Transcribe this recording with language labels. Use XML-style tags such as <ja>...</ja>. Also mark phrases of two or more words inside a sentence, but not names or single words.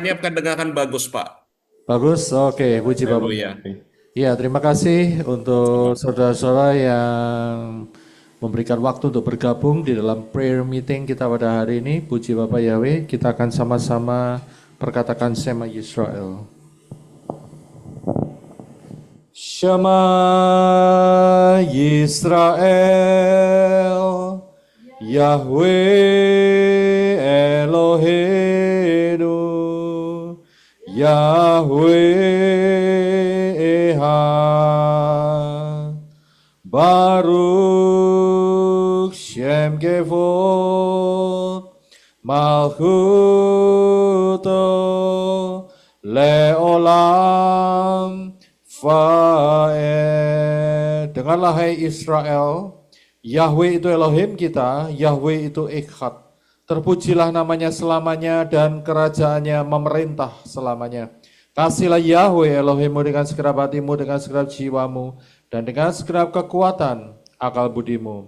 <id>Suaranya kedengaran bagus Pak. Bagus, oke, puji Bapak Yahweh. Iya, terima kasih untuk saudara-saudara yang memberikan waktu untuk bergabung di dalam</id> <en>prayer meeting</en> <id>kita pada hari ini. Puji Bapak Yahweh, kita akan sama-sama perkatakan</id> <he>שמע ישראל. שמע ישראל, יהוה אלוהינו, יהוה אחד, ברוך שם כבוד, מלכותו לעולם ועד.</he> <id>Dengarlah hai Israel, Yahweh itu Elohim kita, Yahweh itu Echad. Terpujilah namanya selamanya dan kerajaannya memerintah selamanya. Kasihlah Yahweh Elohimmu dengan segenap hatimu, dengan segenap jiwamu, dan dengan segenap kekuatan akal budimu.</id>